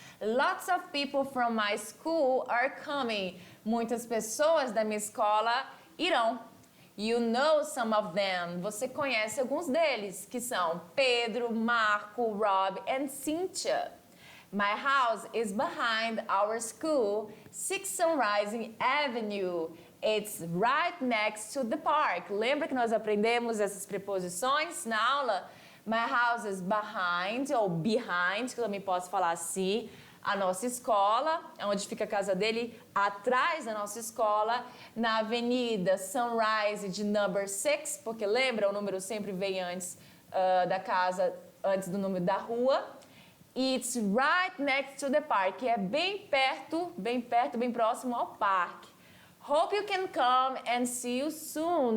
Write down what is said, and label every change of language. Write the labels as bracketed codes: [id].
[en] Lots of people from my school are coming. [pt] Muitas pessoas da minha escola irão. [en] You know some of them. [pt] Você conhece alguns deles, que são Pedro, Marco, Rob and Cynthia. [en] My house is behind our school, 6 Sunrise Avenue. It's right next to the park. [pt] Lembra que nós aprendemos essas preposições na aula? [en] My house is behind, [pt] ou behind, que eu também posso falar assim, a nossa escola, onde fica a casa dele, atrás da nossa escola, na avenida Sunrise de number 6, porque lembra, o número sempre vem antes da casa, antes do número da rua. [en] It's right next to the park, [pt] que é bem perto, bem próximo ao parque. [en] Hope you can come and see you soon.